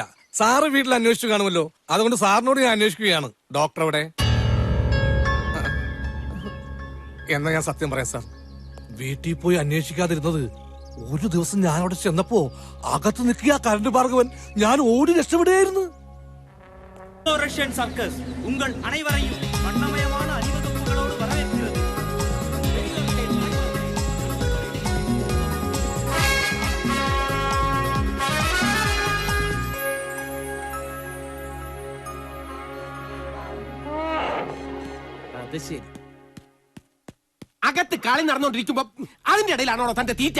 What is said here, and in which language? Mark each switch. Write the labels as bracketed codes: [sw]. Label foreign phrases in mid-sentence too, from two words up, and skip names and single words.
[ml] സാറ് വീട്ടിൽ അന്വേഷിച്ചു കാണുമല്ലോ, അതുകൊണ്ട് സാറിനോട് ഞാൻ അന്വേഷിക്കുകയാണ്. ഡോക്ടർ എവിടെ? എന്നാ ഞാൻ സത്യം പറയാം സാർ, വീട്ടിൽ പോയി അന്വേഷിക്കാതിരുന്നത് ഒരു ദിവസം ഞാൻ അവിടെ ചെന്നപ്പോ അകത്ത് നിൽക്കുക കരണ്ട് ഭാർഗവൻ, ഞാൻ ഓടി രക്ഷപ്പെടുകയായിരുന്നു. [ta] ரஷ்யன் சர்க்கஸ் உங்கள் அனைவரையும் வண்ணமயமான அணிவகுப்புகளோடு வரவேற்கிறது. [ml] അത് ശരി. അകത്ത് കളി നടന്നുകൊണ്ടിരിക്കുമ്പോ അതിന്റെ ഇടയിലാണോ തന്റെ തീറ്റ?